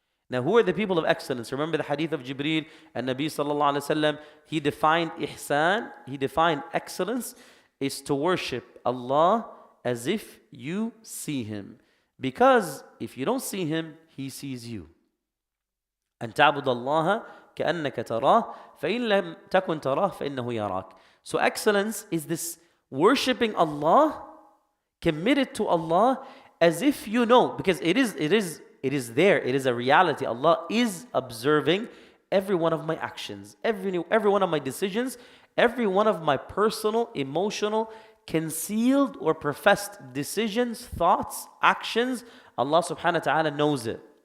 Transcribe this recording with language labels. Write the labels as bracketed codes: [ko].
[en] Now, who are the people of excellence? Remember the hadith of Jibreel and Nabi sallallahu alaihi wasallam. He defined ihsan, he defined excellence is to worship Allah as if you see Him. Because if you don't see Him, He sees you. [ar] أن تعبد الله كأنك تراه فإن لم تكن تراه فإنه يراك. [en] So excellence is this worshiping Allah, committed to Allah as if you know, because it is there, it is a reality. Allah is observing every one of my actions, every one of my decisions, Every one of my personal, emotional, concealed or professed decisions, thoughts, actions, Allah subhanahu wa ta'ala knows it.